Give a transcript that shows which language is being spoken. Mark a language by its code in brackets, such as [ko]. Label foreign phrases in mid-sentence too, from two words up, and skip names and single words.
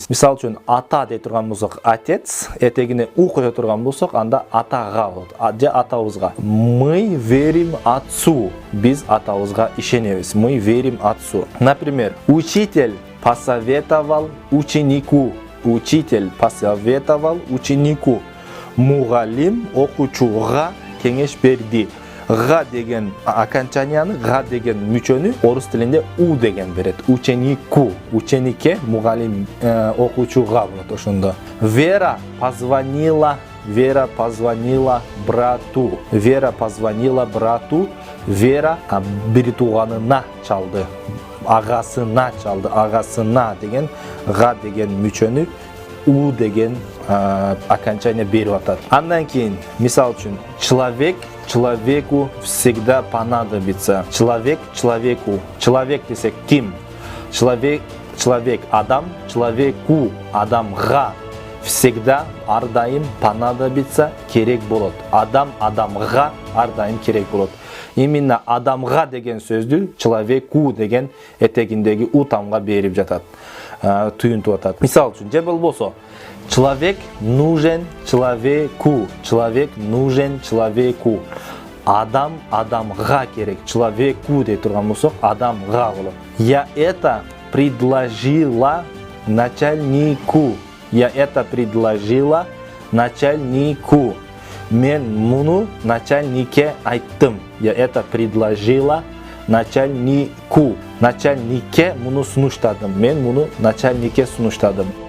[ky] Мисал үчүн ата дей турган болсок отец, этегине у кое турган болсок анда атага болот, же атабызга. [ru] Мы верим отцу. [ky] Биз атабызга ишенебиз. [ru] Мы верим отцу. Например, учитель посоветовал ученику. Учитель посоветовал ученику. [ky] Мугалим окуучуга кеңеш берди. Га деген окончанияны, га деген мүчөнү орус тилинде у деген берет. [ru] Ученику, ученике, [ky] мугалим окуучуга болот ошондо. [ru] Вера позвонила брату. Вера позвонила брату. [ky] Вера бир тууганына чалды. Агасына чалды. Агасына деген га деген мүчөнү у деген окончание берип атат. Андан кийин мисал үчүн [ru] человеку всегда понадобится. Человек человеку. Человек [ky] десек ким? Человек адам, человеку адамга всегда ар дайым понадобится керек болот. Адам адамга ар дайым керек болот. Именно адамга деген сөздү человеку деген этегиндеги у тамга берип жатат. Туюнтуп атат. Мисал үчүн же болбосо [ru] человек нужен человеку. Человек нужен человеку. [ky] Адам адамга керек. Человеку дей турган болсок адамга болот. [ru] Я это предложила начальнику. Я это предложила начальнику. [ky] Мен муну начальнике айттым. [ru] Я это предложила начальнику. [ky] Начальнике муну сунуштадым. Мен муну начальнике сунуштадым.